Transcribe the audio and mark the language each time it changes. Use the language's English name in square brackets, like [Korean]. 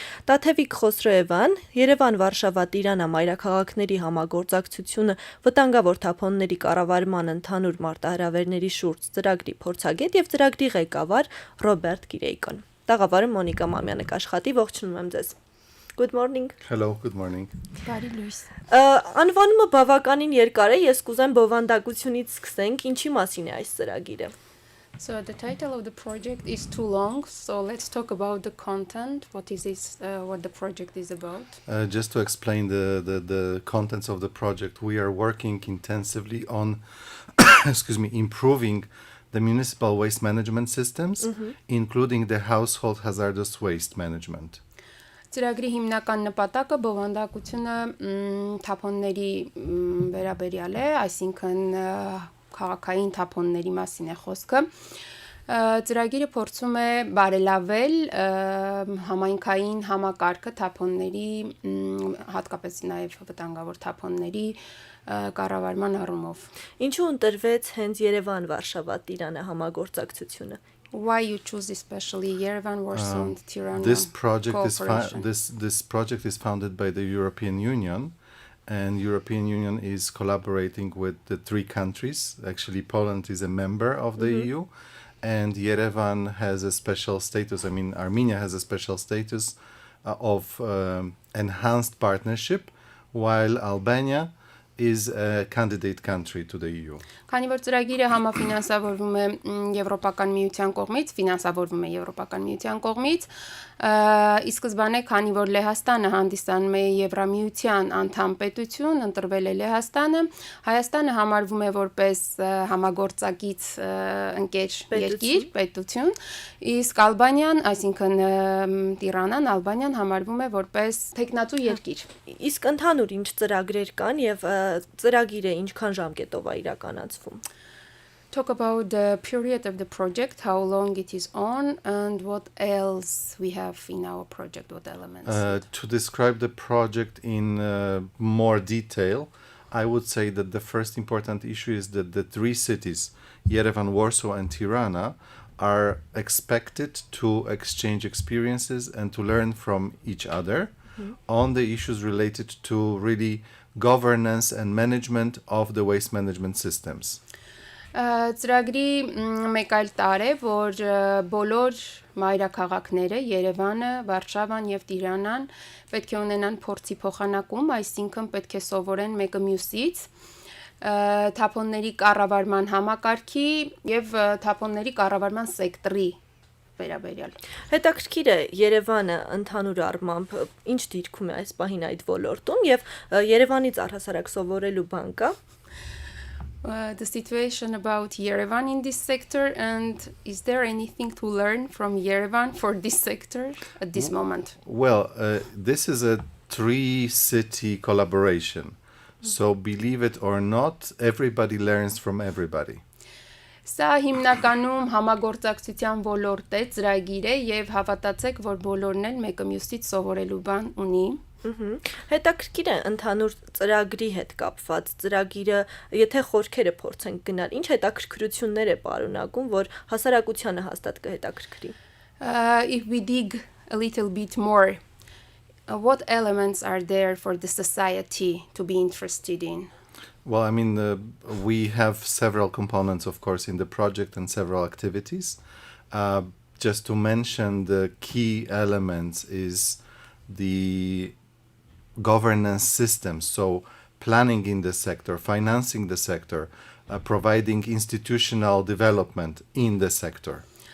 [Armenian] Tatevik Khosroevan, Yerevan, Warsaw, Tirana մայրաքաղաքների համագործակցությունը վտանգավոր թափոնների կառավարման ընդհանուր մարտահրավերների շուրջ ծրագրի փորձագետ եւ ծրագրի ղեկավար Ռոբերտ Girejkon։ Տաղավարը Մոնիկա Մամյանը կաշխատի, ողջունում եմ ձեզ։ [English] Good morning. Hello, good morning. [Armenian] Բարի լույս։ Անվանումը բավականին երկար է, ես կուզեմ բովանդակությունից սկսենք, ինչի մասին է այս ծրագիրը։ [English] So the title of the project is too long, so let's talk about the content. What is this, what the project is about? Just to explain the contents of the project, we are working intensively on improving the municipal waste management systems, including the household hazardous waste management. [Armenian] Ծրագրի հիմնական նպատակը բովանդակությունը թափոնների վերաբերյալ է, այսինքն քաղաքային թափոնների մասին է խոսքը։ Ծրագիրը փորձում է բարելավել համայնքային համակարգը թափոնների, հատկապես նաև վտանգավոր թափոնների կառավարման առումով։ Ինչու ընտրվեց հենց Yerevan, Warsaw, Tirana համագործակցությունը։ [English] Why you choose especially Yerevan, Warsaw, and Tirana This project cooperation? this project is founded by the European Union, and European Union is collaborating with the three countries. Actually, Poland is a member of the EU, and Yerevan has a special status. I mean, Armenia has a special status of enhanced partnership, while Albania is a candidate country to the EU. [Armenian] Քանի որ ծրագիրը համաֆինանսավորվում է Եվրոպական միության կողմից, ֆինանսավորվում է Եվրոպական միության կողմից, ի սկզբանե քանի որ Լեհաստանը հանդիսանում է Եվրամիության անդամ պետություն, ընտրվել է Լեհաստանը, Հայաստանը համարվում է որպես համագործակից ընկեր երկիր, պետություն, իսկ Ալբանիան, այսինքն Տիրանան, Ալբանիան համարվում է որպես տեխնատու երկիր։ Իսկ ընդհանուր ինչ ծրագրեր կան եւ ծրագիրը ինչքան ժամկետով է իրականացվում։ [English] Talk about the period of the project, how long it is on, and what else we have in our project, what elements. To describe the project in more detail, I would say that the first important issue is that the three cities, Yerevan, Warsaw, and Tirana, are expected to exchange experiences and to learn from each other on the issues related to really governance and management of the waste management systems. [Armenian] Ծրագրի մեկ այլ տար է, որ բոլոր մայրաքաղաքները, Երևանը, Վարշավան եւ Տիրանան պետք է ունենան փորձի փոխանակում, այսինքն պետք է սովորեն մեկը մյուսից, թափոնների կառավարման համակարգի եւ թափոնների կառավարման սեկտորի վերաբերյալ։ Հետաքրքիր է Երևանը ընդհանուր առմամբ ինչ դիրքում է այս պահին այդ ոլորտում եւ Երևանից առհասարակ սովորելու բան կա։ [English] The situation about Yerevan in this sector, and is there anything to learn from Yerevan for this sector at this moment? Well, this is a three-city collaboration. So believe it or not, everybody learns from everybody. [Armenian] Սա հիմնականում համագործակցության ոլորտ է, ծրագիր է եւ հավատացեք, որ բոլորն էլ մեկը մյուսից սովորելու բան ունի։ Հետաքրքիր է ընդհանուր ծրագրի հետ կապված ծրագիրը, եթե խորքերը փորձենք գնալ, ինչ հետաքրքրություններ է պարունակում, որ հասարակությանը հաստատ կհետաքրքրի։ [English] If we dig a little bit more, what elements are there for the society to be interested in? Well, I mean, we have several components, of course, in the project and several activities. Just to mention the key elements is the governance system, so planning in the sector, financing the sector, providing institutional development in the sector.